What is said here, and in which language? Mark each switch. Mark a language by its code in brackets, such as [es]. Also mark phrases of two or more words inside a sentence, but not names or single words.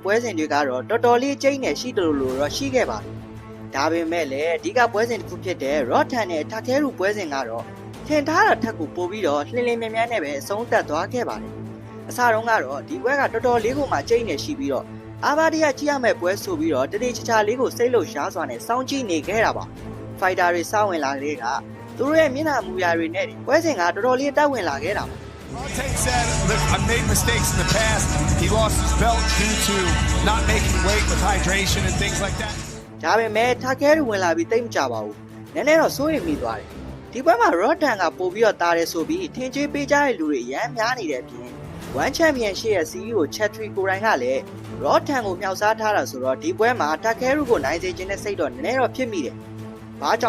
[my] ပွဲစဉ်တွေကတော့တော်တော်လေးကျိန်းနေရှိတယ်လို့တော့ရှိခဲ့ပါတယ်ဒါပေမဲ့လည်းအဓိကပွဲစဉ်တစ်ခုဖြစ်တဲ့ Rotten နဲ့ Takeru ပွဲစဉ်ကတော့ထင်ထားတာထက်ကိုပို့ပြီးတော့လှင်လင်းမြန်နဲ့ပဲအဆုံးသတ်သွားခဲ့ပါတယ်အစတုန်းကတော့ဒီပွဲကတော်တော်လေးကိုမှကျိန်းနေရှိပြီးတော့အာဘာဒီယာကြည့်ရမယ့်ပွဲဆိုပြီးတော့တတိချာချာလေးကိုစိတ်လှုပ်ရှားစွာနဲ့စောင့်ကြည့်နေခဲ့တာပါဖိုက်တာတွေစောင့်ဝင်လာတဲ့ကသူတို့ရဲ့မျက်နှာမူရာတွေနဲ့ပွဲစဉ်ကတော်တော်လေးတက်ဝင်လာခဲ့တာပါ [en] Rotten said, look, I made mistakes in the past. He lost his belt due to not making weight with hydration and things like that. [my] ဒါပေမဲ့ Takeru ဝင်လာပြီးတိတ်မကြပါဘူးနည်းနည်းတော့စိုးရိမ်မိသွားတယ်ဒီပွဲမှာ Rotten ကပို့ပြီးတော့တားတယ်ဆိုပြီးထင်ကြီးပေးကြတဲ့လူတွေရမ်းများနေတဲ့အပြင်1 Championship ရဲ့ CEO Chatri ကိုရိုင်းကလည်း Rotten ကိုမြောက်စားထားတာဆိုတော့ဒီပွဲမှာ Takeru ကိုနိုင်စေခြင်းနဲ့စိတ်တော့နည်းနည်းတော့ဖြစ်မိတယ်ဘာကြော